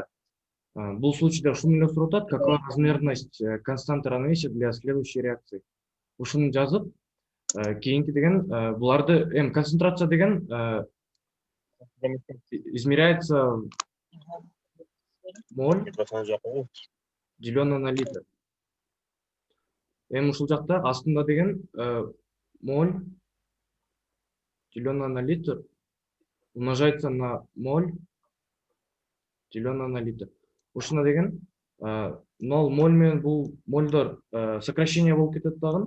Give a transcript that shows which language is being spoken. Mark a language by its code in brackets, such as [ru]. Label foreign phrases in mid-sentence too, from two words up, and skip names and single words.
[ky] Бул случайда ушуну эле сурап атат, [ru] какова размерность константы равновесия для следующей реакции. [ky] Ушуну жазып, кийинки деген буларды концентрация деген [ru] измеряется моль деленное на литр. [ky] Ушул жакта астында деген [ru] моль деленное на литр умножается на моль деленное на литр. [ky] Ушуна деген 0 моль менен бул мольдор сокращение болуп кетет дагы.